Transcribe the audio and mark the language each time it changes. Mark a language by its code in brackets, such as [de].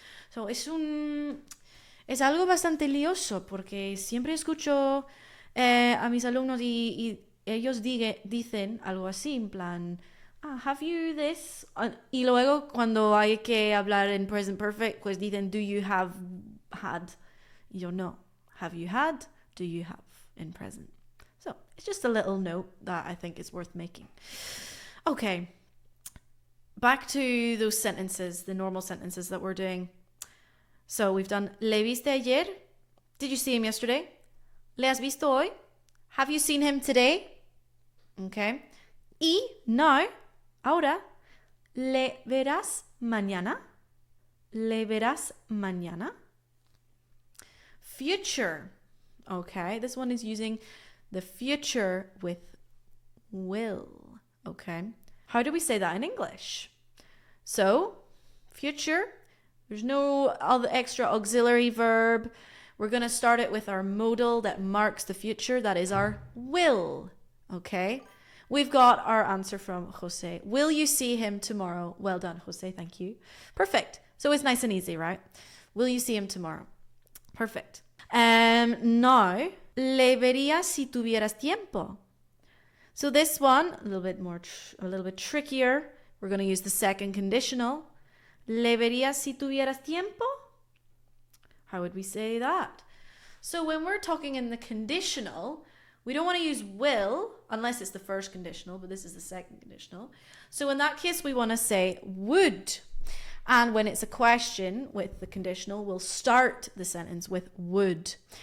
[es] So, es algo bastante lioso porque siempre escucho a mis alumnos y ellos dicen algo así, en plan, [en] have you this? [es] Y luego cuando hay que hablar en present perfect, pues dicen, [en] do you have had? [es] Y yo, no. [en] Have you had? Do you have in present? So it's just a little note that I think is worth making. Okay. Back to those sentences, the normal sentences that we're doing. So we've done, [es] ¿le viste ayer? [en] Did you see him yesterday? [es] ¿Le has visto hoy? [en] Have you seen him today? Okay. [es] Y now, ahora, ¿le verás mañana? ¿Le verás mañana? Future. [en] Okay, this one is using the future with will. Okay. How do we say that in English? So, future, there's no other extra auxiliary verb. We're going to start it with our modal that marks the future. That is our will. Okay. We've got our answer from Jose. Will you see him tomorrow? Well done, Jose. Thank you. Perfect. So it's nice and easy, right? Will you see him tomorrow? Perfect. [es] Now, le verías si tuvieras tiempo. [en] So this one, a little bit trickier. We're going to use the second conditional. [es] Le verías si tuvieras tiempo? [en] How would we say that? So when we're talking in the conditional, we don't want to use will unless it's the first conditional, but this is the second conditional. So in that case, we want to say would. And when it's a question with the conditional, we'll start the sentence with would.